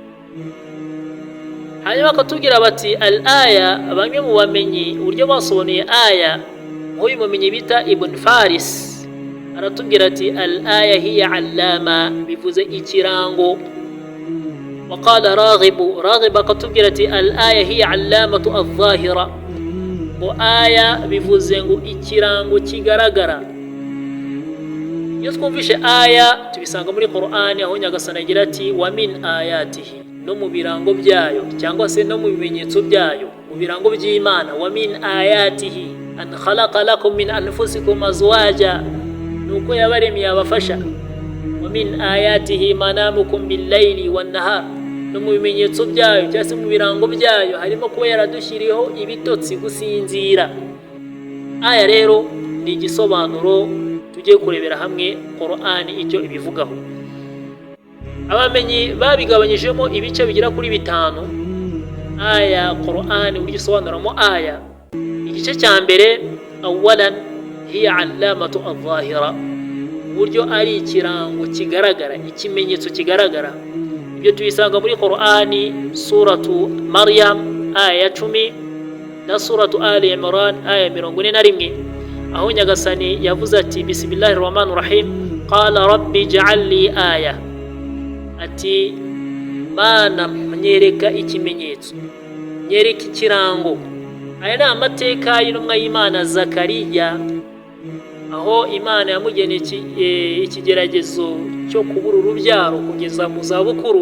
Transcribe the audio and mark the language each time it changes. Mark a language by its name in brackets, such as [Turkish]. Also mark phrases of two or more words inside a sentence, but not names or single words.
[Kinyarwanda] Hanyuma bakatubwira bati al-aya, bamwe mu bamenyi uburyo basobanuye aya, nk'uyu mumenyi bita Ibn Faris aratubwira ati [Arabic] الآية هي العلامة, [Kinyarwanda] bivuze ikirango. Waqala Raghib akatubwira ati [Arabic] الآية هي العلامة الظاهرة, [Kinyarwanda] ngo aya bivuze ngo ikirango kigaragara. Iyo twumvishe aya tubisanga muri Qur'ani, aho Nyagasani agira ati [Arabic] ومن آياته, [Kinyarwanda] no mu birango byayo, cyangwa se no mu bimenyetso byayo, mu birango by'Imana. [Arabic] ومن آياته أن خلق لكم من أنفسكم أزواجا, [Kinyarwanda] nuko yabaremye abafasha. [Arabic] ومن آياته منامكم بالليل والنهار, [Kinyarwanda] no mu bimenyetso byayo cyangwa se mu birango byayo harimo kuba yaradushyiriyeho ibitotsi, gusinzira. Aya rero ni igisobanuro tugiye kurebera hamwe Qur'ani icyo ibivugaho. Abamenyi babigabanyijemo ibice bigera kuri 5 aya Qur'ani uburyo isobanuramo aya. Igice cya mbere, [Arabic] أولا هي العلامة الظاهرة, [Kinyarwanda] uburyo ari ikirango kigaragara, ikimenyetso kigaragara. Ibyo tubisanga muri Qur'ani suratu Maryam aya 10 na suratu Ali Imran aya 41, aho Nyagasani yavuze ati [Arabic] بسم الله الرحمن الرحيم قال رب اجعل لي آية, [Kinyarwanda] ati Mana nyereka ikimenyetso, nyereka ikirango. Aya ni amateka y'intumwa y'Imana Zakariya, aho Imana yamugeneye ikigeragezo cyo kubura urubyaro kugeza mu zabukuru.